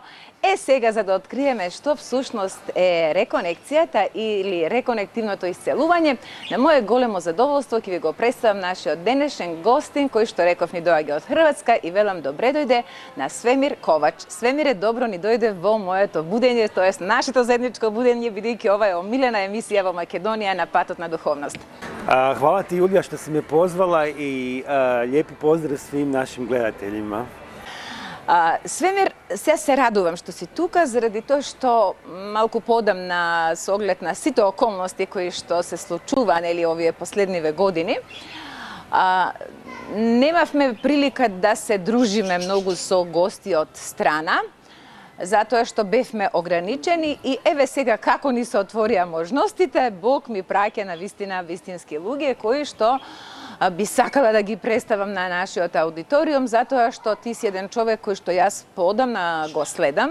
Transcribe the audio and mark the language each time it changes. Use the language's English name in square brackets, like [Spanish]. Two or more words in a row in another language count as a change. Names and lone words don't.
[Macedonian] Сега за да откриеме што всушност е реконекцијата или реконективното исцелување, на мое големо задоволство ќе ви го представам нашиот денешен гостин, кој што реков ни доаѓа од Хрватска и велам добре дојде на Свемир Ковач. Свемире, добро ни дојде во моето будење, тоест нашето заедничко будење, бидејќи ова е омилена емисија во Македонија на патот на духовност. [Croatian] Hvala ti, Julija, što si me pozvala i lijepi pozdrav svim našim gledateljima. [Macedonian] Свемир, сега се радувам што си тука, заради тоа што малку подамна со оглед на сите околности кои што се случува, нели, овие последниве години, немавме прилика да се дружиме многу со гости од страна, затоа што бевме ограничени и еве сега како ни се отворија можностите, Бог ми праќа на вистина вистински луѓе кои што би сакала да ги представам на нашиот аудиториум, затоа што ти си еден човек кој што јас поодамна го следам.